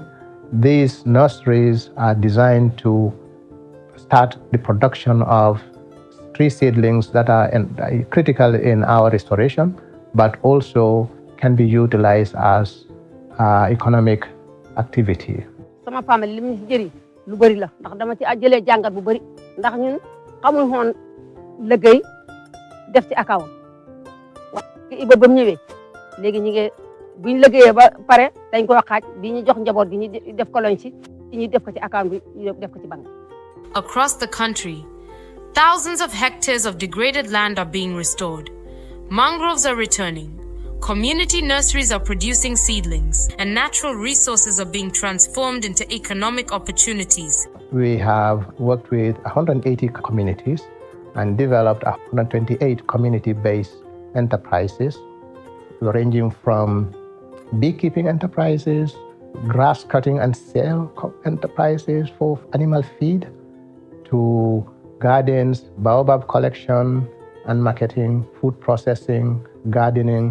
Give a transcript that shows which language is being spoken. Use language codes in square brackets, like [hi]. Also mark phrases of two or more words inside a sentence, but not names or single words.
[en] These nurseries are designed to start the production of tree seedlings that are critical in our restoration, but also can be utilized as economic activity. [wo] Sama famille li mu jëri lu bari la ndax dama ci jëlee jàngat bu bari ndax ñun xamul woon liggéey def ci account iba ba mu ñëwee léegi ñu ngi buñ liggéeyee ba pare dañ ko xaaj bi ñu jox njaboot gi ñu def ko loñ ci ñu def ko ci account bi ñu def ko ci banque. [en] Across the country, thousands of hectares of degraded land are being restored. Mangroves are returning. Community nurseries are producing seedlings, and natural resources are being transformed into economic opportunities. We have worked with 180 communities and developed 128 community-based enterprises, ranging from beekeeping enterprises, grass cutting and sale enterprises for animal feed, to gardens, baobab collection and marketing, food processing, gardening.